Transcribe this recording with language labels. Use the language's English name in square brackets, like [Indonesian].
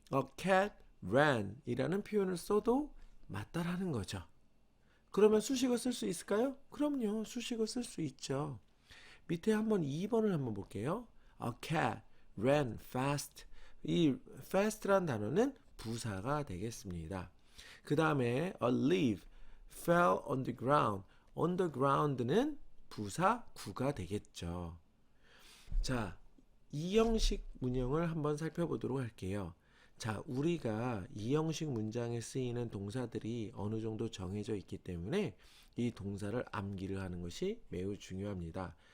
[English] A cat ran [Korean] 이라는 표현을 써도 맞다라는 거죠. 그러면 수식어 쓸 수 있을까요? 그럼요. 수식어 쓸 수 있죠. 밑에 한번 2번을 한번 볼게요. [English] A cat ran fast. [Korean] 이 fast란 단어는 부사가 되겠습니다. 그 다음에 [English] a leaf fell on the ground. on the ground [Korean] 는 부사 구가 되겠죠. 자, 이 형식 문형을 한번 살펴보도록 할게요. 자, 우리가 이 형식 문장에 쓰이는 동사들이 어느 정도 정해져 있기 때문에 이 동사를 암기를 하는 것이 매우 중요합니다.